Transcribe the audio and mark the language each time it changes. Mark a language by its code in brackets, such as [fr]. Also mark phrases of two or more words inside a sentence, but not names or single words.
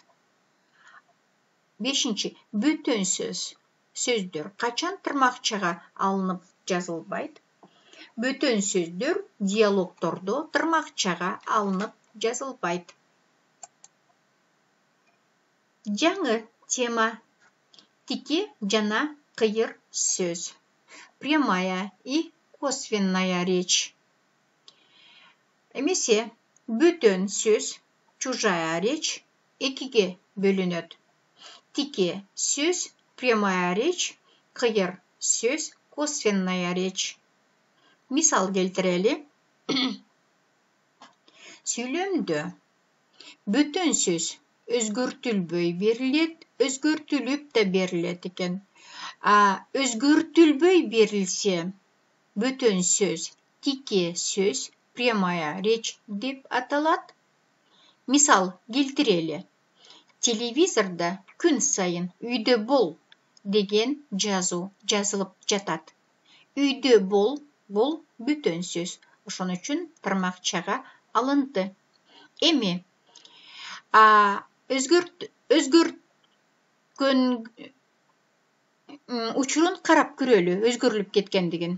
[ky] Бешинчи, бөтөн сөздөр качан тырмакчага алынып жазылбайт? Бөтөн сөздөр диалогтордо тырмакчага алынып жазылбайт. Жаңы тема: тике жана кыйыр сөз. [ru] Прямая и косвенная речь. [ky] Эмесе бөтөн сөз, [ru] чужая речь [ky] экиге бөлүнөт. Тике сөз, [ru] прямая речь, [ky] кыйыр сөз, [ru] косвенная речь. [ky] Мисал келтирели. Сүйлөмдө бөтөн сөз өзгөртүлбөй берилет, өзгөртүлүп да берилет экен. Өзгөртүлбөй берилсе, бөтөн сөз тике сөз, [ru] прямая речь [ky] деп аталат. Мисал келтирели. Телевизорда күн сайын үйдө бол деген жазуу жазылып жатат. Үйдө бол бул бөтөн сөз. Ошон үчүн тырмакчага алынды. Эми өзгөрткөн учурун карап көрөлү, өзгөрүлүп кеткендигин.